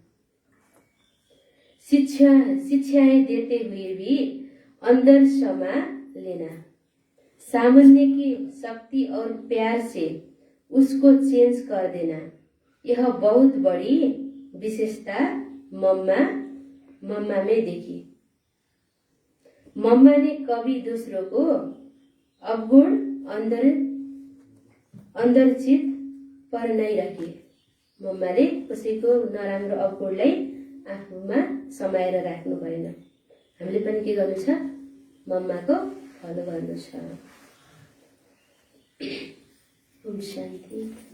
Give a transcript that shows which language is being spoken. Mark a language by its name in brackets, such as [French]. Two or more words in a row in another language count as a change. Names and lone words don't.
[Hindi] शिक्षाएं देते हुए भी अंदर समा लेना, सामान्य की शक्ति और प्यार से उसको चेंज कर देना, यह बहुत बड़ी विशेषता मम्मा में देखी। मम्मा ने कभी दूसरों को अवगुण अंदर चित पर नहीं राखी। [Nepali] मम्माले कसैको नराम्रो अवगुणलाई आफूमा समाएर राख्नु भएन। हामीले पनि के गर्नु छ? मम्माको फलो गर्नु छ। ओम शान्ति।